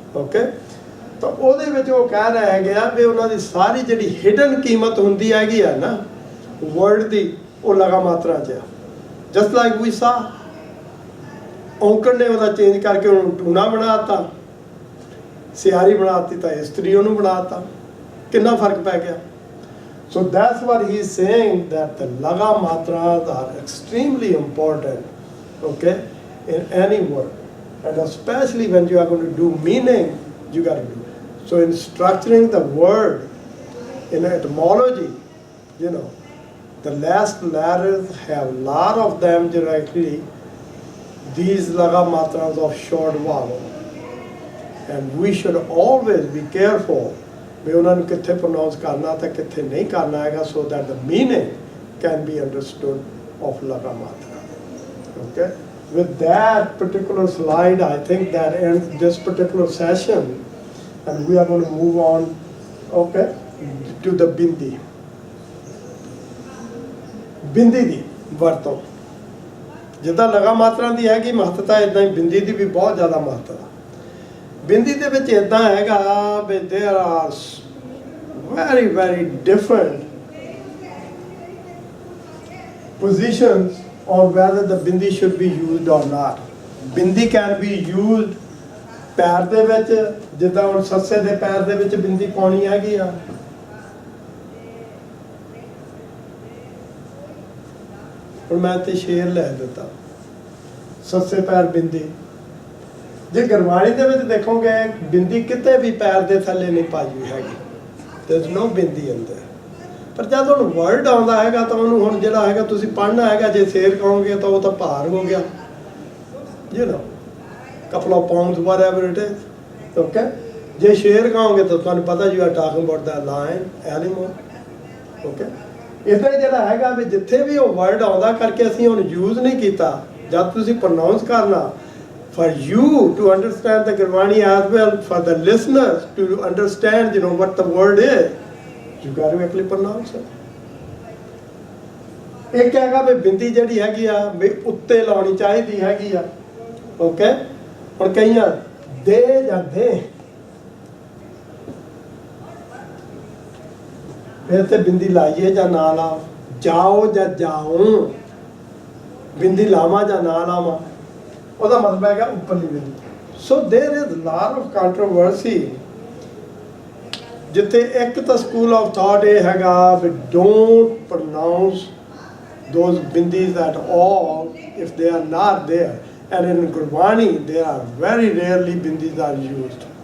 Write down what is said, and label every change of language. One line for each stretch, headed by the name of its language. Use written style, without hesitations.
Punjabi: Okay, ਤਾਂ ਉਹਦੇ ਵਿੱਚ ਉਹ ਕਹਿ ਰਿਹਾ ਹੈਗਾ ਵੀ ਉਹਨਾਂ ਦੀ ਸਾਰੀ ਜਿਹੜੀ ਹਿਡਨ ਕੀਮਤ ਹੁੰਦੀ ਹੈਗੀ ਆ ਨਾ ਵਰਡ ਦੀ, ਉਹ ਲਗਾ ਮਾਤਰਾ 'ਚ ਆ।
English: just like
Punjabi: ਵੀ ਸਾ, ਔਂਕੜ ਨੇ ਉਹਦਾ ਚੇਂਜ ਕਰਕੇ ਉਹਨੂੰ ਟੂਣਾ ਬਣਾ ਦਿੱਤਾ, ਸਿਆਰੀ ਬਣਾ ਦਿੱਤੀ, ਤਾਂ ਇਸਤਰੀ ਉਹਨੂੰ ਬਣਾ ਦਿੱਤਾ, ਕਿੰਨਾ ਫਰਕ ਪੈ ਗਿਆ।
English: So that's what he is saying, that the laga matras are extremely important, okay, in any word, and especially when you are going to do meaning, you got to do. So in structuring the word in etymology, the last letters have a lot of them directly these laga matras of short vowel, and we should always be careful
Punjabi: ਵੀ ਉਹਨਾਂ ਨੂੰ ਕਿੱਥੇ pronounce ਕਰਨਾ ਤੇ ਕਿੱਥੇ ਨਹੀਂ ਕਰਨਾ ਹੈਗਾ,
English: so that the meaning can be understood of laga matra. Okay, with that particular slide, I think that ends this particular session, and we are going to move on, okay, to the bindi.
Punjabi: ਬਿੰਦੀ ਦੀ ਵਰਤੋਂ ਜਿੱਦਾਂ ਲਗਾ ਮਾਤਰਾ ਦੀ ਹੈਗੀ ਮਹੱਤਤਾ, ਇੱਦਾਂ ਹੀ ਬਿੰਦੀ ਦੀ ਵੀ ਬਹੁਤ ਜ਼ਿਆਦਾ ਮਹੱਤਤਾ। ਬਿੰਦੀ ਦੇ ਵਿੱਚ ਇੱਦਾਂ ਹੈਗਾ ਵੀ
English: there are very very different positions on whether the bindi should be used or not.
Punjabi: ਬਿੰਦੀ
English: can be used
Punjabi: ਪੈਰ ਦੇ ਵਿੱਚ, ਜਿੱਦਾਂ ਹੁਣ ਸੱਸੇ ਦੇ ਪੈਰ ਦੇ ਵਿੱਚ ਬਿੰਦੀ ਪਾਉਣੀ ਹੈਗੀ ਆ, ਹੁਣ ਮੈਂ ਤੇ ਸ਼ੇਰ ਲੈ ਦਿੱਤਾ, ਸੱਸੇ ਪੈਰ ਬਿੰਦੀ। ਜੇ ਗੁਰਬਾਣੀ ਦੇ ਵਿੱਚ ਦੇਖੋਗੇ ਬਿੰਦੀ ਕਿਤੇ ਵੀ ਪੈਰ ਦੇ ਥੱਲੇ ਨਹੀਂ ਪਾਈ ਹੋਈ ਹੈਗੀ,
English: there's no
Punjabi: ਬਿੰਦੀ ਅੰਦਰ। ਪਰ ਜਦ ਹੁਣ ਵਰਡ ਆਉਂਦਾ ਹੈਗਾ ਤਾਂ ਉਹਨੂੰ ਹੁਣ ਜਿਹੜਾ ਹੈਗਾ ਤੁਸੀਂ ਪੜ੍ਹਨਾ ਹੈਗਾ, ਜੇ ਸ਼ੇਰ ਕਹੋਗੇ ਤਾਂ ਉਹ ਤਾਂ ਭਾਰ ਹੋ ਗਿਆ,
English: couple of pounds, whatever it is, okay?
Punjabi: ਜੇ ਸ਼ੇਰ ਕਹੋਗੇ ਤਾਂ ਤੁਹਾਨੂੰ ਪਤਾ
English: you are talking about the lion, animal, okay?
Punjabi: ਇੱਦਾਂ ਜਿਹੜਾ ਹੈਗਾ ਵੀ ਜਿੱਥੇ ਵੀ ਉਹ ਵਰਡ ਆਉਂਦਾ ਕਰਕੇ ਅਸੀਂ ਹੁਣ ਯੂਜ਼ ਨਹੀਂ ਕੀਤਾ, ਜਦ ਤੁਸੀਂ ਪ੍ਰੋਨਾਉਂਸ ਕਰਨਾ
English: for you to understand the Gurvani as well, for the listeners to understand, what the word is, you got to actually pronounce it.
Punjabi: ਇੱਕ ਹੈਗਾ ਵੀ ਬਿੰਦੀ ਜਿਹੜੀ ਹੈਗੀ ਆ ਵੀ ਉੱਤੇ ਲਾਉਣੀ ਚਾਹੀਦੀ ਹੈਗੀ ਆ, ਓਕੇ। ਹੁਣ ਕਈਆਂ ਦੇ ਜਾਂ ਦੇ, ਫਿਰ ਤੇ ਬਿੰਦੀ ਲਾਈਏ ਜਾਂ ਨਾ ਲਾਓ, ਜਾਓ ਜਾਂ ਜਾਓ, ਬਿੰਦੀ ਲਾਵਾਂ ਜਾਂ ਨਾ ਲਾਵਾਂ, ਉਹਦਾ ਮਤਲਬ ਹੈਗਾ ਉੱਪਰਲੀ ਬਿੰਦੀ।
English: so there is lot of controversy,
Punjabi: ਜਿੱਥੇ ਇੱਕ ਤਾਂ ਸਕੂਲ ਆਫ ਥਾਟ ਇਹ ਹੈਗਾ ਵੀ
English: Don't pronounce those bindis at all if they are not there, and in Gurvani there are very rarely bindis are used.